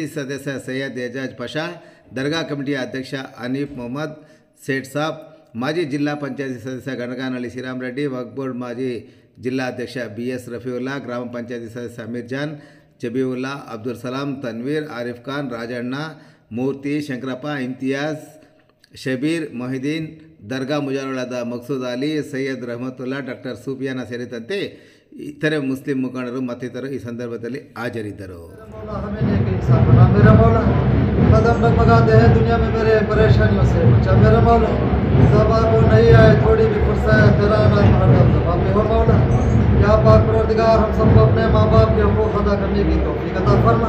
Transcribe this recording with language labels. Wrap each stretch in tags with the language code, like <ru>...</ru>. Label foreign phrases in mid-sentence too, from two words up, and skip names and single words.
<kn>ಸದಸ್ಯ ಸೈಯದ್ ಎಜಾಜ್ ಪಾಷಾ, ದರ್ಗಾ ಕಮಿಟಿಯ ಅಧ್ಯಕ್ಷ ಹನೀಫ್ ಮೊಹಮ್ಮದ್ ಸೇಠ್ ಸಾಬ್, ಮಾಜಿ ಜಿಲ್ಲಾ ಪಂಚಾಯತಿ ಸದಸ್ಯ ಗಣಗಾನಹಳ್ಳಿ ಶ್ರೀರಾಮ್ ರೆಡ್ಡಿ, ವಕ್ಫ್ ಬೋರ್ಡ್ ಮಾಜಿ ಜಿಲ್ಲಾ ಅಧ್ಯಕ್ಷ BS ರಫೀವುಲ್ಲಾ, ಗ್ರಾಮ ಪಂಚಾಯತಿ ಸದಸ್ಯ ಅಮೀರ್ ಜಾನ್, ಜಬೀವುಲ್ಲಾ, ಅಬ್ದುಲ್ ಸಲಾಂ, ತನ್ವೀರ್, ಆರಿಫ್ ಖಾನ್, ರಾಜಣ್ಣ, ಮೂರ್ತಿ, ಶಂಕರಪ್ಪ, ಇಮ್ತಿಯಾಜ್, ಶಬೀರ್, ಮೊಹಿದೀನ್, ದರ್ಗಾ ಮುಜಾರುಳಾದ ಮಕ್ಸೂದ್ ಅಲಿ, ಸೈಯದ್ ರಹಮತುಲ್ಲಾ, ಡಾಕ್ಟರ್ ಸೂಫಿಯಾನ ಸೇರಿದಂತೆ ಇತರೆ ಮುಸ್ಲಿಂ ಮುಖಂಡರು ಮತ್ತಿತರರು ಈ ಸಂದರ್ಭದಲ್ಲಿ ಹಾಜರಿದ್ದರು.</kn> <ur>قدم ڈگمگاتے ہیں دنیا میں میرے پریشانیوں سے بچا میرا مولا، زبان کو نہیں آئے تھوڑی بھی فرصت تیرا نام ہردم زبان پہ ہو مولا. یا پاک پروردگار ہم سبکو اپنے ماں باپ کے حقوق ادا کرنے کی توفیق عطا فرما.</ur>